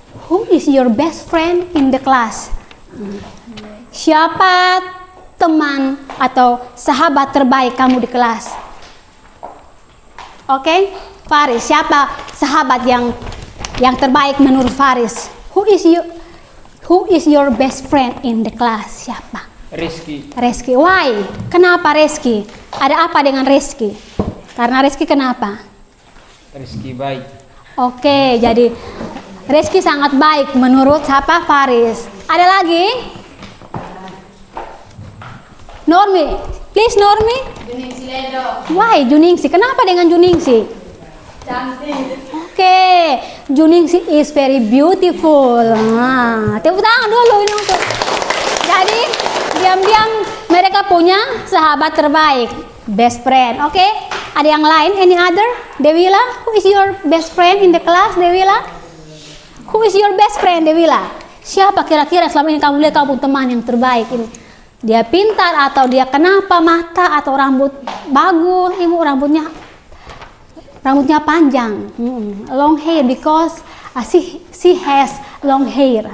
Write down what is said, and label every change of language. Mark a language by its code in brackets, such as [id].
[en] Who is your best friend in the class? [id] Siapa teman atau sahabat terbaik kamu di kelas? Oke, Faris, siapa sahabat yang terbaik menurut Faris? [en] Who is your best friend in the class? [id] Siapa? Reski. [en] Why? [id] Kenapa Reski? Ada apa dengan Reski? Karena Reski kenapa? Reski baik. Oke, jadi Reski sangat baik menurut siapa? Faris. Ada lagi? [en] Normi. Please Normi. Juningsi Ledo. Why Juningsi? [id] Kenapa dengan Juningsi? Cantik. [en] Oke, Juningsi is very beautiful. [id] Nah, tepuk tangan dulu ini untuk. Jadi diam-diam mereka punya sahabat terbaik, best friend. Oke, ada yang lain? [en] Any other? Dewila, who is your best friend in the class? Dewila, who is your best friend? [id] Dewila, siapa kira-kira selama ini kamu lihat kamu teman yang terbaik ini? Dia pintar atau dia kenapa mata atau rambut bagus? Ibu rambutnya panjang, [en] long hair because she has long hair.